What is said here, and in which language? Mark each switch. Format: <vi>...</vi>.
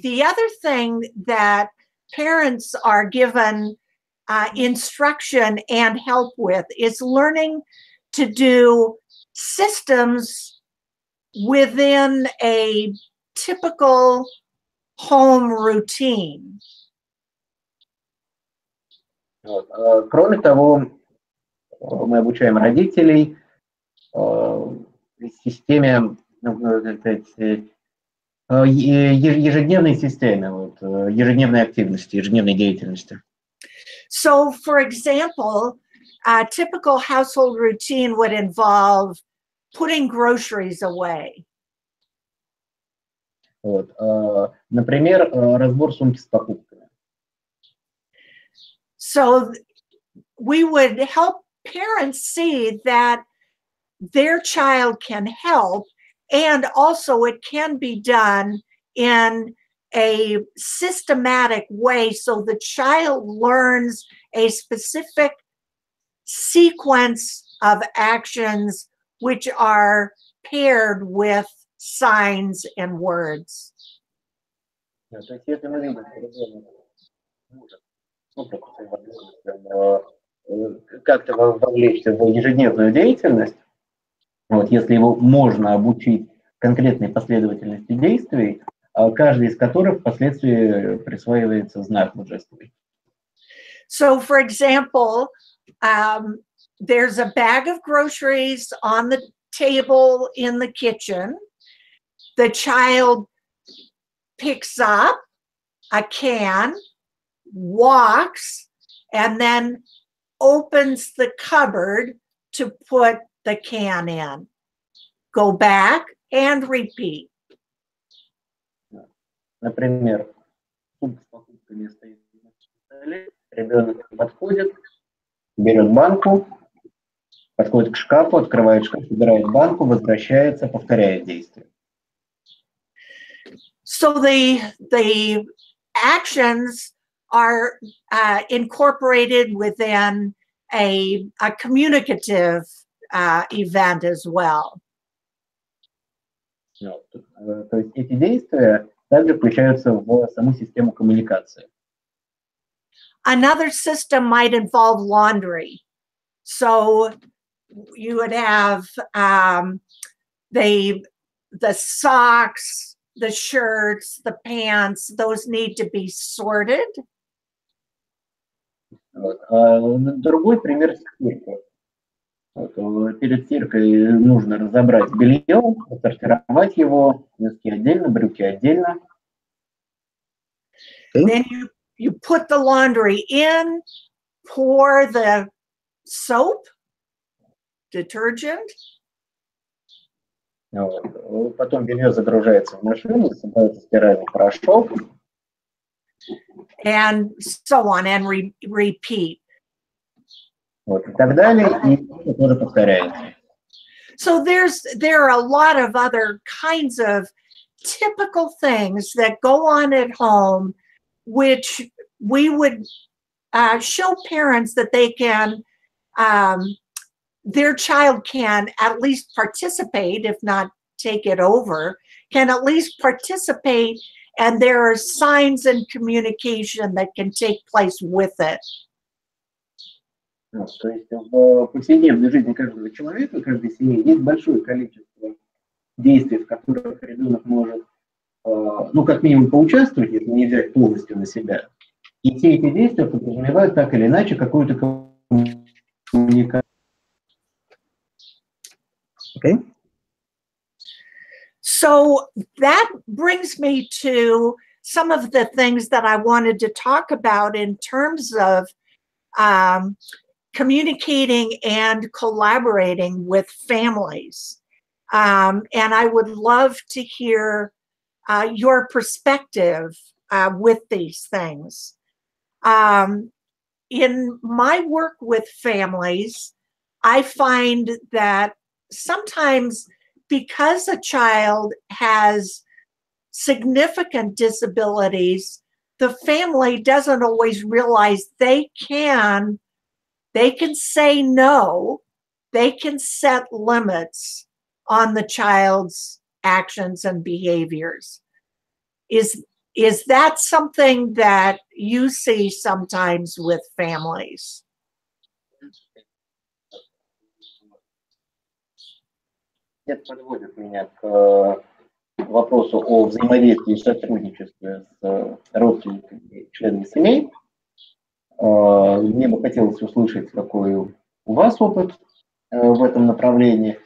<en>The other thing that parents are given instruction and help with is learning to do systems within a typical home routine. Вот.</en> <ru>Кроме того, мы обучаем родителей системе, ежедневной системе, вот, ежедневной активности, ежедневной деятельности.</ru> <en>So, for example, a typical household routine would involve putting groceries away. Вот.</en> <ru>Например, разбор сумки с покупками.</ru> <en>So we would help parents see that their child can help, and also it can be done in a systematic way so the child learns a specific sequence of actions which are paired with signs and words.</en> <ru>То есть, если мы видим как-то вовлечься в ежедневную деятельность, вот, если его можно обучить конкретной последовательности действий, каждый из которых впоследствии присваивается знак жестовый.</ru> <en>So, for example, there's a bag of groceries on the table in the kitchen. The child picks up a can, walks, and then opens the cupboard to put the can in. Go back and repeat.</en> <ru>Например, сумка с покупками стоит на столе, ребенок подходит, берет банку, подходит к шкафу, открывает шкаф, собирает банку, возвращается, повторяет действие.</ru> <en>So the actions are incorporated within a communicative event as well.</en> <ru>То есть эти действия также включаются в саму систему коммуникации.</ru> <en>Another system might involve laundry. So you would have the socks, the shirts, the pants, those need to be sorted.</en> <ru>Вот. Другой пример стирка. Вот. Перед стиркой нужно разобрать белье, сортировать его, носки отдельно, брюки отдельно.</ru> <en>Then you put the laundry in, pour the soap, detergent. Вот.</en> <ru>Потом белье загружается в машину, собирается стиральный порошок.</ru> <en>And so on, and repeat.</en> <ru>Вот, и так далее, и это тоже повторяется.</ru> <en>So there are a lot of other kinds of typical things that go on at home, which we would show parents that they can, their child can at least participate, if not take it over, can at least participate, and there are signs and communication that can take place with it.</en> <ru>То есть в повседневной жизни каждого человека, каждой семьи есть большое количество действий, в которых ребенок может, ну, как минимум, поучаствовать, если не взять полностью на себя. И все эти действия подразумевают так или иначе какую-то коммуникацию.</ru> <en>Okay. So that brings me to some of the things that I wanted to talk about in terms of communicating and collaborating with families. And I would love to hear your perspective with these things. In my work with families, I find that sometimes because a child has significant disabilities, the family doesn't always realize they can say no, they can set limits on the child's actions and behaviors. Is that something that you see sometimes with families?</en> <ru>Это подводит меня к вопросу о взаимодействии и сотрудничестве с родственниками и членами семей. Мне бы хотелось услышать, какой у вас опыт в этом направлении.</ru>